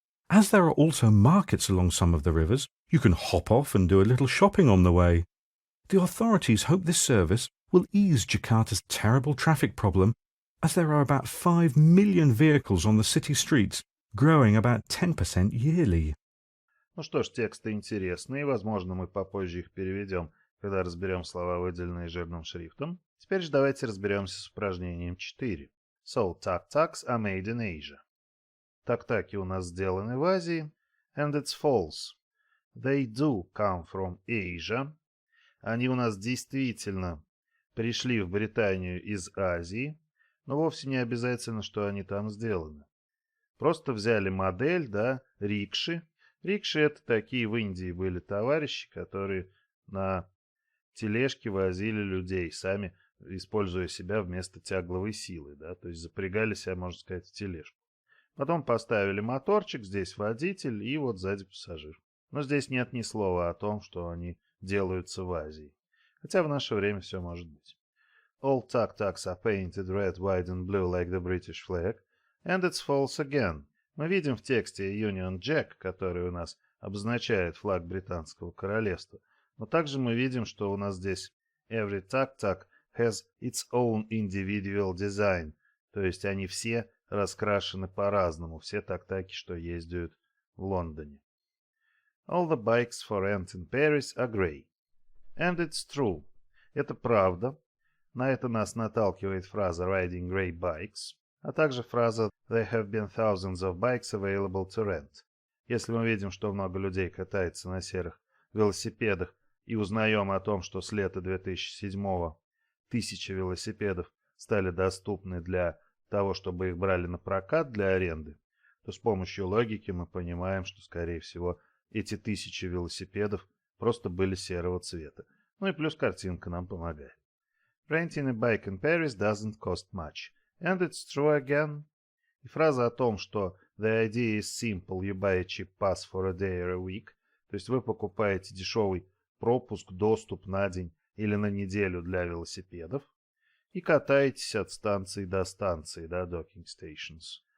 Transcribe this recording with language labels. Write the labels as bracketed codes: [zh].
[en] As there are also markets along some of the rivers, you can hop off and do a little shopping on the way. The authorities hope this service will ease Jakarta's terrible traffic problem, as there are about 5 million vehicles on the city streets, growing about 10% yearly. [ru] Ну что ж, тексты интересные, возможно, мы попозже их переведем, когда разберем слова, выделенные жирным шрифтом. Теперь же давайте разберемся с упражнением 4. [en] So, tuk-tuks are made in Asia. [ru] Так-таки у нас сделаны в Азии, [en] and it's false. They do come from Asia. [ru] Они у нас действительно пришли в Британию из Азии, но вовсе не обязательно, что они там сделаны. Просто взяли модель, да, рикши. Рикши — это такие в Индии были товарищи, которые на тележке возили людей, сами используя себя вместо тягловой силы, да, то есть запрягали себя, можно сказать, в тележку. Потом поставили моторчик, здесь водитель и вот сзади пассажир. Но здесь нет ни слова о том, что они делаются в Азии. Хотя в наше время все может быть. [en] All tuk-tuks are painted red, white and blue like the British flag, and it's false again. [ru] Мы видим в тексте Union Jack, который у нас обозначает флаг Британского королевства, но также мы видим, что у нас здесь [en] every tuk-tuk has its own individual design, [ru] то есть они все раскрашены по-разному, все так-таки, что ездят в Лондоне. [en] All the bikes for rent in Paris are grey. And it's true. [ru] Это правда. На это нас наталкивает фраза [en] riding grey bikes, [ru] а также фраза [en] there have been thousands of bikes available to rent. [ru] Если мы видим, что много людей катается на серых велосипедах и узнаем о том, что с лета 2007-го 1000 велосипедов стали доступны для того, чтобы их брали на прокат для аренды, то с помощью логики мы понимаем, что, скорее всего, эти 1000 велосипедов просто были серого цвета. Ну и плюс картинка нам помогает. [en] Renting a bike in Paris doesn't cost much. And it's true again. [ru] И фраза о том, что [en] the idea is simple, you buy a cheap pass for a day or a week, [ru] то есть вы покупаете дешевый пропуск, доступ на день или на неделю для велосипедов и катаетесь от станции до станции, да, docking stations.